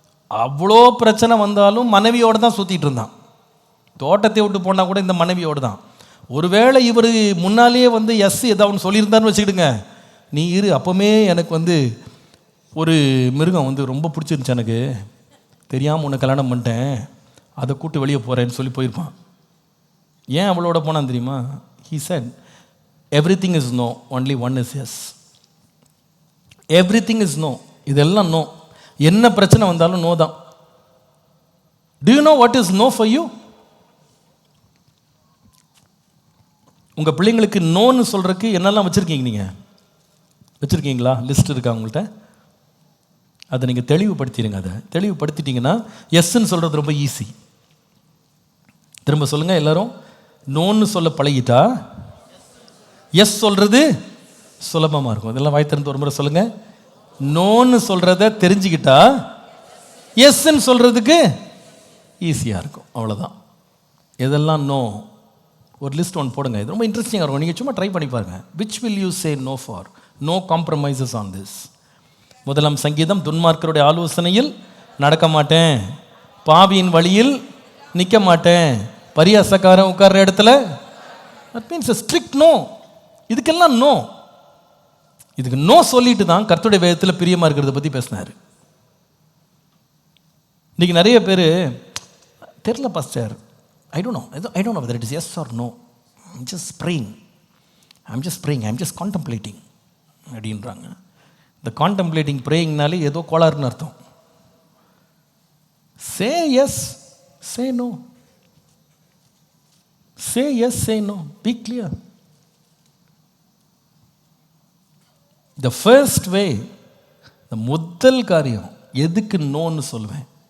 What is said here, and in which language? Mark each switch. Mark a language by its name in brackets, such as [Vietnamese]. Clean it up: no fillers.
[Tamil] அவ்வளோ பிரச்சனை வந்தாலும் மனைவியோடு தான் சுற்றிட்டு இருந்தான். தோட்டத்தை விட்டு போனால் கூட இந்த மனைவியோடு தான். ஒருவேளை இவர் முன்னாலேயே வந்து எஸ் ஏதாவது சொல்லியிருந்தான்னு வச்சுக்கிடுங்க, நீ இரு அப்போமே எனக்கு வந்து ஒரு மிருகம் வந்து ரொம்ப பிடிச்சிருந்துச்சு எனக்கு, தெரியாமல் உன்னை கல்யாணம் பண்ணிட்டேன், அதை கூட்டு வெளியே போகிறேன்னு சொல்லி போயிருப்பான். ஏன் அவளோட போனான் தெரியுமா? [English] He said, everything is no, only one is yes. Everything is no. [Tamil] இதெல்லாம் நோ. என்ன பிரச்சனை வந்தாலும் நோ தான். [English] Do you know what is no for you? [Tamil] உங்கள் பிள்ளைங்களுக்கு நோன்னு சொல்கிறதுக்கு என்னெல்லாம் வச்சுருக்கீங்க? நீங்கள் வச்சுருக்கீங்களா? லிஸ்ட் இருக்கா உங்கள்கிட்ட? அதை நீங்கள் தெளிவுபடுத்திடுங்க. அதை தெளிவுபடுத்திட்டீங்கன்னா எஸ்ன்னு சொல்கிறது ரொம்ப ஈஸி. திரும்ப சொல்லுங்கள் எல்லாரும். நோன்னு சொல்ல பழகிட்டா எஸ் சொல்கிறது சுலபமாக இருக்கும். இதெல்லாம் வாய் திறந்து ஒரு முறை சொல்லுங்கள். நோன்னு சொல்கிறத தெரிஞ்சுக்கிட்டா எஸ்ன்னு சொல்கிறதுக்கு ஈஸியாக இருக்கும். அவ்வளோதான். எதெல்லாம் நோ ஒரு லிஸ்ட் ஒன்று போடுங்க. இது ரொம்ப இன்ட்ரெஸ்டிங்காக இருக்கும். நீங்கள் சும்மா ட்ரை பண்ணி பாருங்கள். [English] Which will you say no for? No compromises on this. [Tamil] முதலாம் சங்கீதம், துன்மார்க்கருடைய ஆலோசனையில் நடக்க மாட்டேன், பாவியின் வழியில் நிற்க மாட்டேன், பரியாசக்காரன் உட்கார்ற இடத்துல. [English] That means a strict no. [Tamil] இதுக்கெல்லாம் நோ. இதுக்கு நோ சொல்லிட்டு தான் கர்த்தருடைய வேதத்தில் பிரியமாக இருக்கிறத பற்றி பேசினார். இன்றைக்கி நிறைய பேர் தெரியல pastor, [English] I don't know whether it is yes or no. I'm just praying. I'm just contemplating [Tamil] அப்படின்றாங்க. இந்த கான்டெம்ப்ளேட்டிங் ப்ரேயிங்னாலே ஏதோ கோளாறுன்னு அர்த்தம். [English] Say yes, say no. Say yes, say no. Be clear. The first way, [Tamil] இந்த முதல் காரியம் எதுக்கு நோன்னு சொல்லுவேன்?